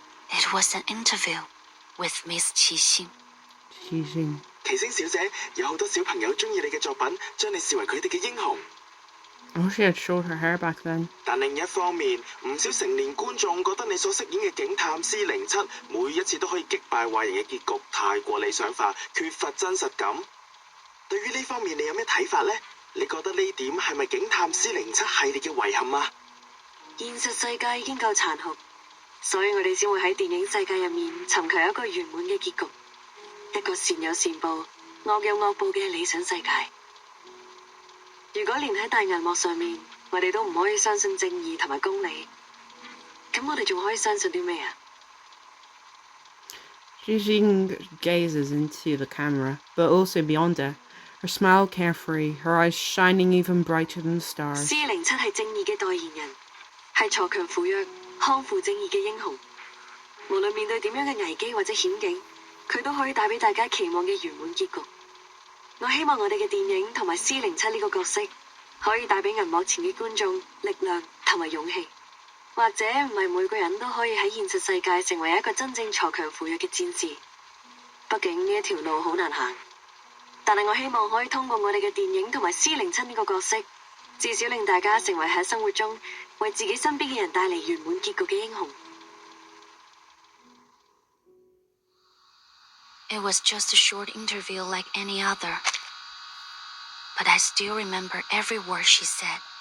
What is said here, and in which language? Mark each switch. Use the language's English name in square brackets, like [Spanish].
[English] It was an interview with Miss Qixing. [Cantonese] 奇星小姐，有好多小朋友鍾意你嘅作品，將你視為佢哋嘅英雄。 [English] Oh, she had short her hair back then. [Cantonese] 但另一方面，唔少成年觀眾覺得你所飾演嘅警探C07每一次都可以擊敗壞人嘅結局太過理想化，缺乏真實感。對於呢方面，你有咩睇法呢？你覺得呢點係咪警探C07系列嘅遺憾啊？現實世界已經夠殘酷，所以我哋先會喺電影世界入面尋求一個圓滿嘅結局，一個善有善報、惡有惡報嘅理想世界。如果連喺大銀幕上面，我哋都唔可以相信正義同埋公理，咁我哋仲可以相信啲咩啊？ [English] Jijing gazes into the camera, but also beyond it. Her smile carefree, her eyes shining even brighter than the stars. [Cantonese] C07係正義嘅代言人，係鋤強扶弱、匡扶正義嘅英雄。無論面對點樣嘅危機或者險境，佢都可以帶俾大家期望嘅圓滿結局。我希望我哋嘅電影同埋C07呢個角色，可以帶俾銀幕前嘅觀眾力量同埋勇氣。或者唔係每個人都可以喺現實世界成為一個真正鋤強扶弱嘅戰士。畢竟呢一條路好難行。但係我希望可以通過我哋嘅電影同埋C07呢個角色，至少令大家成為喺生活中為自己身邊嘅人帶嚟圓滿結局嘅英雄。 [English] It was just a short interview like any other. But I still remember every word she said.